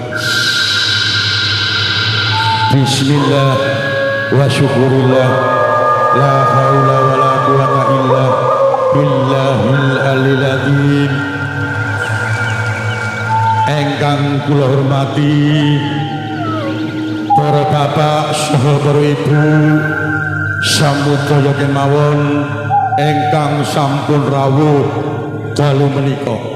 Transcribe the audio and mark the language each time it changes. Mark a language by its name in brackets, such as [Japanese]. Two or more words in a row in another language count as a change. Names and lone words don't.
[Arabic] بسم الله وشكرا لله، لا حول ولا قوة إلا بالله العلي العظيم. [Javanese] Engkang kula hormati para bapak saha para ibu samudaya kemawon engkang sampun rawuh dalu menika.